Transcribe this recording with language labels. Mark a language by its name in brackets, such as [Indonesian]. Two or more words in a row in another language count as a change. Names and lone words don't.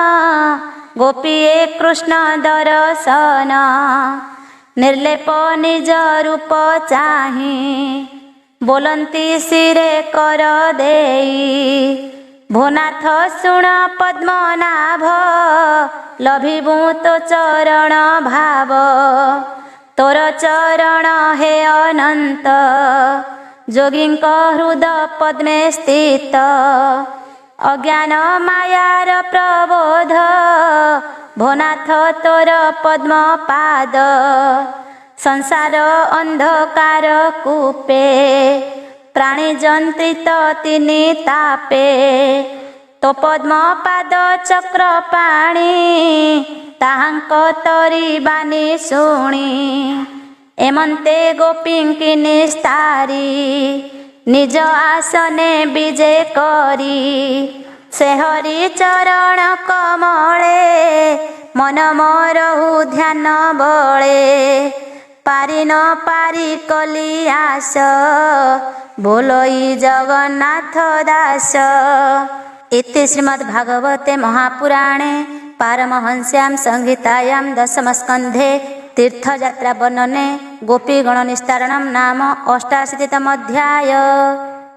[Odia] ଗୋପୀଏ କୃଷ୍ଣ ଦର୍ଶନ ନିର୍ଲେପ ନିଜ ରୂପ ଚାହି ବୋଲନ୍ତୀ ସିରେ କର ଦେଇ ଭୋନାଥ ସୁଣ ପଦ୍ମନାଭ ଲଭିବୁ ତୋ ଚରଣ ଭାବ ତୋର ଚରଣ ହେ ଅନନ୍ତ ଜୋଗିଙ୍କ ହୃଦୟ ପଦ୍ମେ ସ୍ଥିତ ଅଜ୍ଞାନ ମାୟାର ପ୍ରବୋଧ ଭୋନାଥ ତୋର ପଦ୍ମ ପାଦ ସଂସାର ଅନ୍ଧକାର କୂପେ ପ୍ରାଣୀ ଜନ୍ତ୍ରିତ ତିନି ତାପେ ତୋ ପଦ୍ମ ପାଦ ଚକ୍ର ପାଣୀ ତାହାଙ୍କ ତରୀ ବାନୀ ଶୁଣୀ ଏମନ୍ତେ ଗୋପିଙ୍କୀ ନିସ୍ତାରୀ ନିଜ ଆସନେ ବିଜେ କରୀ ସେ ହରି ଚରଣ କମଳେ ମନ ମୋରହୁ ଧ୍ୟାନ ବଳେ ପାରୀ ନ ପାରୀ କଳୀ ଆସ ବୋଲୋଇ ଜଗନ୍ନାଥ ଦାସ। [Sanskrit] इति श्रीमद्भागवते महापुराणे पारमहंस्यां संहितायां दशमस्कन्धे तीर्थयात्रा वर्णने गोपीगण निस्तारणं नाम 88तमोऽध्याय।